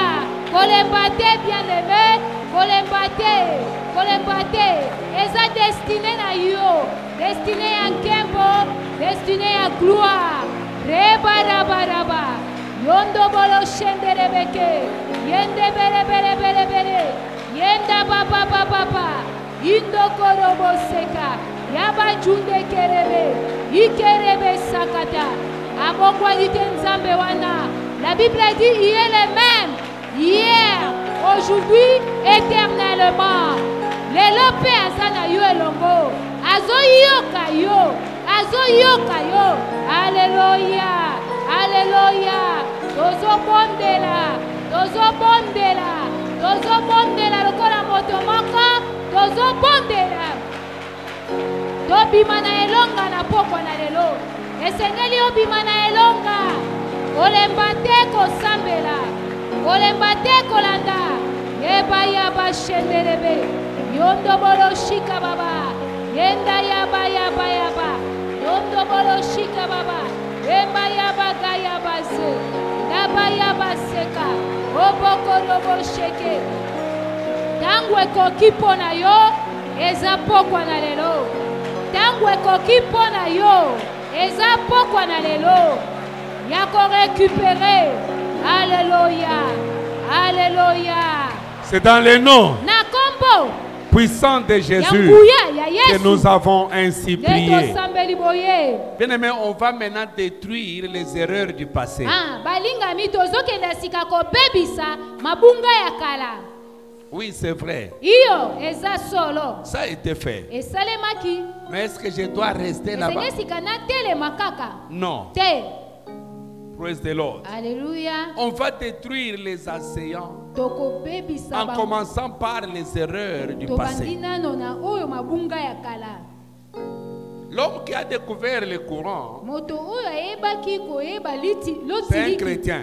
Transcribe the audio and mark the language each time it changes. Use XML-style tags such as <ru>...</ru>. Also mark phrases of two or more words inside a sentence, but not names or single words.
<ln>Kolembate</ln> <fr>bien aimé.</fr> <ln>Kolembate. Kolembate. Eza destiné na yo.</ln> <fr>Destiné à Kembo. Destiné à gloire. Reba raba raba. Yondo bolo shende rebeke. Yende bele bele bele bele. Yenda baba baba baba. Indo korobo seka. Yaba junde kerebe. Ikerebe sakata.</fr> <ln>Abongwa nzambe wana.</ln> <fr>La Bible dit il est le même. Hier, aujourd'hui, éternellement.</fr> <ln>Lelo pe azana yo elongo. Azoyoka yo. Azoyoka yo. Alléluia. Alléluia. Tozo bondela. Tozo bondela. Tozo bondela lokola moto moko. Tozo bondela. Tobima na elonga na poko na lelo. Esengeli obima na elonga. Olemba te kosambela. Olemba te kolanda. baba shenderebe. Yondo bolo shika baba. Yenda yaba yaba yaba. Yondo bolo shika baba. Emba yaba gaya base. Naba yaba seka. Oboko robo sheke. Tangu ekoki pona yo. Eza pokwa na lelo. Tangu ekoki pona yo. Eza pokwa na lelo. Yako récupérer. Alléluia. Alléluia.</ln> <fr>C'est dans le nom</fr> <ln>Na kombo</ln> <fr>puissant de Jésus que nous avons ainsi prié. Bien-aimés, on va maintenant détruire les erreurs du passé. Oui, c'est vrai. Ça a été fait. Mais est-ce que je dois rester là-bas? Non.</fr> <en>Praise the Lord.</en> <fr>Alléluia. On va détruire les assaillants en commençant par les erreurs du passé. L'homme qui a découvert le courant, c'est un chrétien.</fr>